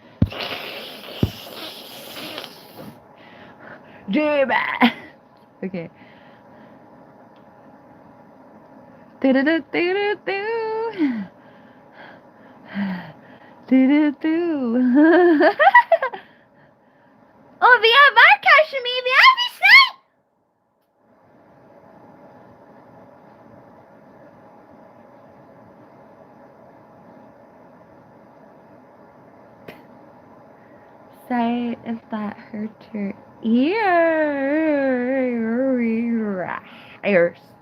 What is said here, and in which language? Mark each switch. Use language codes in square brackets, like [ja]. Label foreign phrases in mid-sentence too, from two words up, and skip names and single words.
[en] Demon. Okay. Do-do-do-do-do-do. Do-do-do. [no] Oh, vi har vært her så mye, vi har visst det! [en] Say if that hurt your ears.